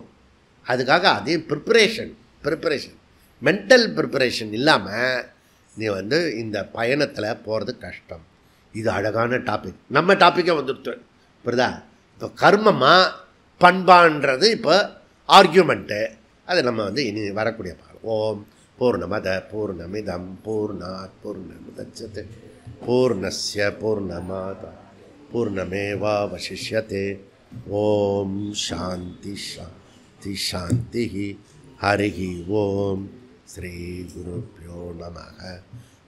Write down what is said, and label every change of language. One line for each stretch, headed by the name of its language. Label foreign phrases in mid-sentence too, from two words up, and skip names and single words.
Tamil: அதுக்காக அதே ப்ரிப்பரேஷன்
English: mental preparation
Tamil: இல்லாமல் நீ இந்த பயணத்தில் போகிறது கஷ்டம். இது அழகான டாபிக். நம்ம டாப்பிக்கே வந்துடுத்து. புரியுதா? இப்போ கர்மமாக பண்பான்றது இப்போ ஆர்கியூமெண்ட்டு. அதை நம்ம இனி வரக்கூடிய பார்க்கலாம்.
Sanskrit: ओम् पूर्णमद पूर्णमिदम् पूर्णात् पूर्णमुदच्यते पूर्णस्य पूर्णमादाय पूर्णमेवावशिष्यते. ओम् शान्ति शान्ति शान्ति. हरिः ओम्। श्री गुरुभ्यो नमः.